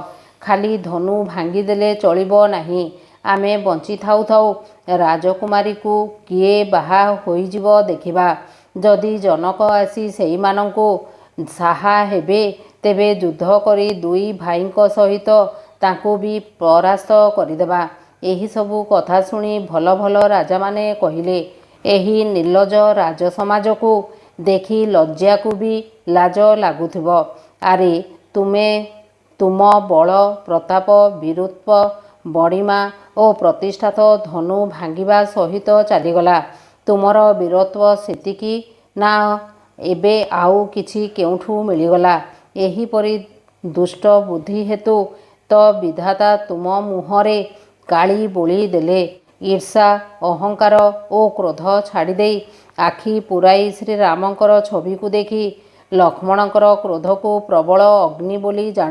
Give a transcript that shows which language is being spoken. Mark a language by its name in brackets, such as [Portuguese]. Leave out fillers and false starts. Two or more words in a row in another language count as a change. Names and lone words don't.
[Odia] ଖାଲି ଧନୁ ଭାଙ୍ଗିଦେଲେ ଚଳିବ ନାହିଁ। ଆମେ ବଞ୍ଚି ଥାଉ ଥାଉ ରାଜକୁମାରୀ କୁ କିଏ ବାହା ହୋଇଯିବ ଦେଖିବା। ଯଦି ଜନକ ଆସି ସେମାନଙ୍କୁ ସାହା ହେବେ ତେବେ ଯୁଦ୍ଧ କରି ଦୁଇ ଭାଇଙ୍କ ସହିତ ତାଙ୍କୁ ବି ପରାସ୍ତ କରିଦେବା। ଏହି ସବୁ କଥା ଶୁଣି ଭଲ ଭଲ ରାଜା ମାନେ କହିଲେ, ଏହି ନିର୍ଲଜ ରାଜ ସମାଜ କୁ ଦେଖି ଲଜ୍ଜା କୁ ବି ଲାଜ ଲାଗୁଥିବ। ଆରେ ତୁମେ ତୁମ ବଳ ପ୍ରତାପ ବୀରତ୍ୱ ବଡ଼ିମା ଔର ପ୍ରତିଷ୍ଠା ତ ଧନୁ ଭାଙ୍ଗିବା ସହିତ ଚାଲିଗଲା। ତୁମର ବୀରତ୍ୱ ସେତିକି ନା ଏବେ ଆଉ କିଛି କେଉଁଠୁ ମିଳିଗଲା। ଏହିପରି ଦୁଷ୍ଟ ବୁଦ୍ଧି ହେତୁ ତ ବିଧାତା ତୁମ ମୁହଁରେ କାଳି ବୋଳି ଦେଲେ। ଈର୍ଷା ଅହଙ୍କାର ଔର କ୍ରୋଧ ଛାଡ଼ି ଦେଇ ଆଖି ପୂରାଇ ଶ୍ରୀରାମଙ୍କର ଛବି କୁ ଦେଖି ଲକ୍ଷ୍ମଣଙ୍କର କ୍ରୋଧ କୁ ପ୍ରବଳ ଅଗ୍ନି ବୋଲି ଜାଣ।